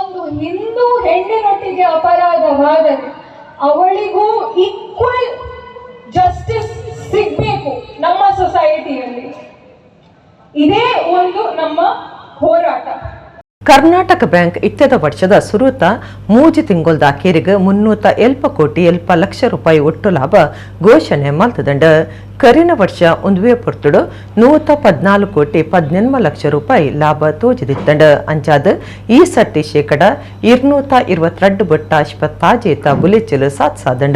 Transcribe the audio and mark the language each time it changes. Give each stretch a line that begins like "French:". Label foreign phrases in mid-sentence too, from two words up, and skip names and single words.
Kannada: ಹಿಂದೂ ಹೆಣ್ಣಿನೊಟ್ಟಿಗೆ ಅಪರಾಧವಾದರೆ ಅವಳಿಗೂ
English: equal justice
Kannada: ಸಿಗ್ಬೇಕು ನಮ್ಮ ಸೊಸೈಟಿಯಲ್ಲಿ. ಇದೇ ಒಂದು ನಮ್ಮ ಹೋರಾಟ.
Tulu: ಕರ್ನಾಟಕ ಬ್ಯಾಂಕ್ ಇತ್ಯದ ವರ್ಷದ ಸುರುತ 3 ತಿಂಗೊಲ್ದ ಅಖೇರಿಗೆ 300 ಕೋಟಿ 7 ಲಕ್ಷ ರೂಪಾಯಿ ಒಟ್ಟು ಲಾಭ ಘೋಷಣೆ ಮಲ್ತದಂಡ. ಕರಿನ ವರ್ಷ ಒಂದುವೇ ಪೊರ್ತುಡು 114 ಕೋಟಿ 18 ಲಕ್ಷ ರೂಪಾಯಿ ಲಾಭ ತೋಜಿದಿತ್ತಂಡ. ಅಂಚಾದ ಈ ಸರ್ತಿ ಶೇಕಡ 222 ಬಟ್ಟ ಆಸ್ಪತ್ತಾಜೇತ ಬುಲೆಚ್ಚಲು ಸಾಧ್ಸಾದಂಡ.